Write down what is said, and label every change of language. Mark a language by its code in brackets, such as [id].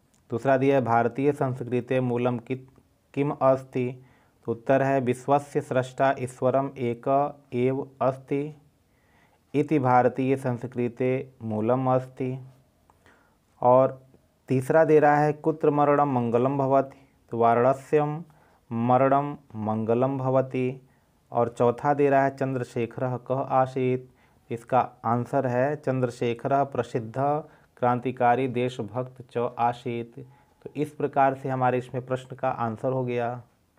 [hi] दूसरा दिया है [sa] भारतीय संस्कृते मूलम किम अस्ति। [hi] तो उत्तर है [sa] विश्वस्य स्रष्टा ईश्वरम एक एव अस्ति इति भारतीय संस्कृते मूलम अस्ति। [hi] और तीसरा दे रहा है [sa] कुत्र मरणम मंगलम भवति। तो वाराणस्यम मरणम मंगलम भवति। [hi] और चौथा दे रहा है [sa] चंद्रशेखरः कः आसीत्। [hi] इसका आंसर है [sa] चंद्रशेखरः प्रसिद्ध क्रांतिकारी देशभक्त च आसीत्। [hi] तो इस प्रकार से हमारे इसमें प्रश्न का आंसर हो गया।